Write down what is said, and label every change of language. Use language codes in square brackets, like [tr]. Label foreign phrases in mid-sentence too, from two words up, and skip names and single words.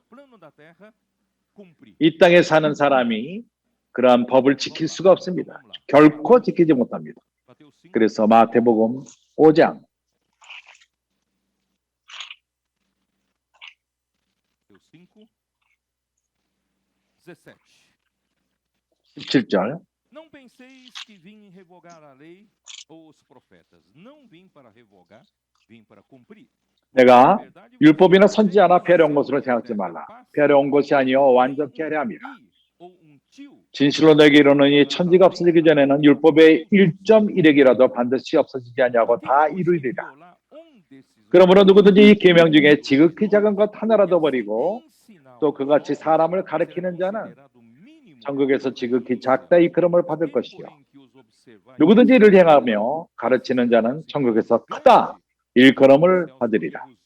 [ko] 이 땅에 사는 사람이 그러한 법을 지킬 수가 없습니다. 결코 지키지 못합니다. 그래서 마태복음 5장 17절 [pt] Não penseis que vim revogar a lei ou os profetas. Não vim para revogar, vim para cumprir. [ko] 내가 율법이나 선지자나 폐려온 것으로 생각하지 말라. 폐려온 것이 아니요 완전케 하려 함이라. 진실로 너에게 이르노니 천지가 없어지기 전에는 율법의 1.1핵이라도 반드시 없어지지 아니하고 다 이루리라. 그러므로 누구든지 이 계명 중에 지극히 작은 것 하나라도 버리고 또 그같이 사람을 가르치는 자는 천국에서 지극히 작다 이끌음을 받을 것이요 누구든지 이를 행하며 가르치는 자는 천국에서 크다 일컬음을 받으리라.